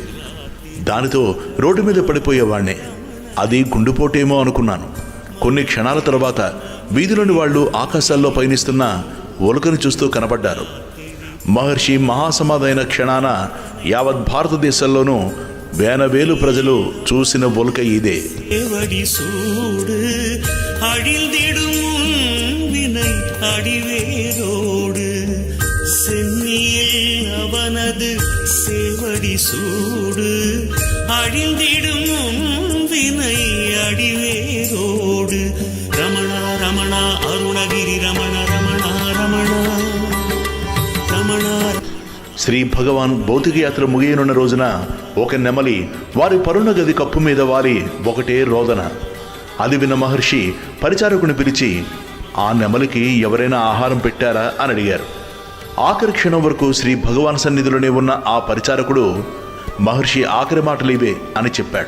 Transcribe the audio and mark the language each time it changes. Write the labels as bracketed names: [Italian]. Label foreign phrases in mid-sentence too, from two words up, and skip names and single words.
[Telugu] దానితో రోడ్డు మీద పడిపోయేవాణ్ణే. అది గుండెపోటేమో అనుకున్నాను. కొన్ని క్షణాల తర్వాత వీధిలోని వాళ్ళు ఆకాశాల్లో పయనిస్తున్న ఉల్కను చూస్తూ కనబడ్డారు. మహర్షి మహాసమాధైన క్షణాన యావత్ భారతదేశంలోనూ వేల ప్రజలు చూసిన ఉల్క ఇదే. [Tamil] அவனது சேவடி சூடு அழிந்திடும் வினை அடிவேரோடு. ரமணா ரமணா அருணகிரி [Telugu] శ్రీ భగవాన్ భౌతిక యాత్ర ముగియనున్న రోజున ఒక నెమలి వారి పరుణ గది కప్పు మీద వాలి ఒకటే రోదన. అది విన్న మహర్షి పరిచారకుని పిలిచి ఆ నెమలికి ఎవరైనా ఆహారం పెట్టారా అని అడిగారు. ఆఖరి క్షణం వరకు శ్రీ భగవాన్ సన్నిధిలోనే ఉన్న ఆ పరిచారకుడు మహర్షి ఆఖరి మాటలు ఇవే అని చెప్పాడు.